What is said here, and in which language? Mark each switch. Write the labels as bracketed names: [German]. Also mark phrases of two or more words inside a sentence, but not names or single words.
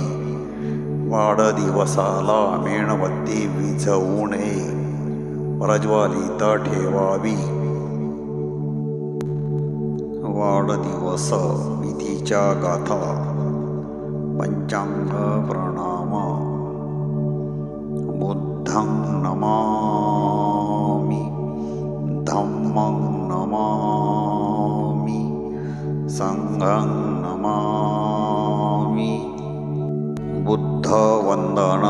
[Marathi] वाढदिवसाला मेणबत्ती विझवू नये, प्रज्वलित ठेवावी. वाढदिवस विधीच्या गाथा. पंचांग प्रणाम. [Pali] बुद्धं नमामि, धम्मं नमामि, संघं नमामि. [Marathi] बुद्ध वंदना.